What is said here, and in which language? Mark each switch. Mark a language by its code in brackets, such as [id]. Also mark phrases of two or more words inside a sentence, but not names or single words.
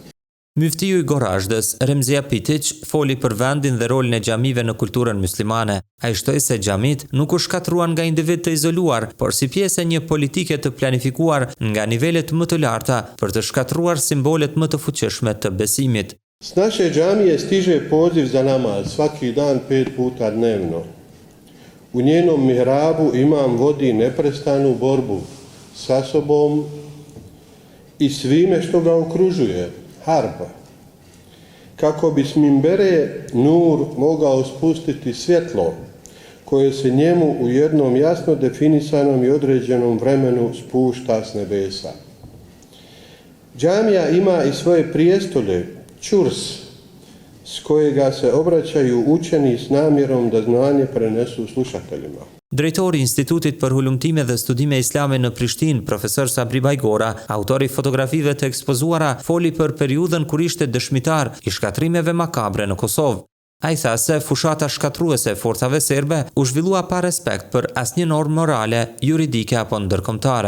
[sq] Muftiu i Gorazhdës, Remzia Pitic, foli për vendin dhe rolin e xhamive në kulturën muslimane. Ai shtoi se xhamit nuk u shkatruan nga individ të izoluar, por si pjesë e një politike të planifikuar nga nivelet më të larta për të shkatruar simbolet më të fuqishme të besimit. [bs] S naše džamije stiže poziv za namaz svaki dan 5 puta dnevno. U njenom mihrabu imam vodi neprestanu borbu sa sobom i svime što ga okružuje, harba, kako bi s minbere nur mogao spustiti svjetlo koje se njemu u jednom jasno definisanom i određenom vremenu spušta s nebesa. Džamija ima i svoje prijestolje, čurs, s kojega se obraćaju učeni s namjerom da znanje prenesu slušateljima. [sq] Drejtori i Institutit për Hulumtime dhe Studime Islame në Prishtinë, profesor Sabri Bajgora, autori fotografive të ekspozuara, foli për periudhën kur ishte dëshmitar i shkatrimeve makabre në Kosovë. Ai tha se fushata shkatruese e forcave serbe u zhvillua pa respekt për asnjë normë morale, juridike apo ndërkombëtare.